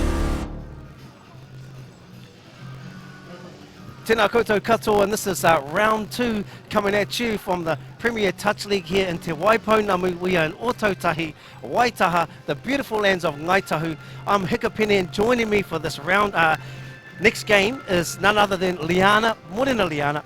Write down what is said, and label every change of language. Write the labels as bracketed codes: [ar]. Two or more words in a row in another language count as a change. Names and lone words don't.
[mi] Tēnā koutou katoa, [en] and this is round 2 coming at you from the Premier Touch League here in Te Waipounamu. We are in Otautahi, Waitaha, the beautiful lands of Ngaitahu. I'm Hikapene, and joining me for this round, next game is none other than Liana. Morena, Liana.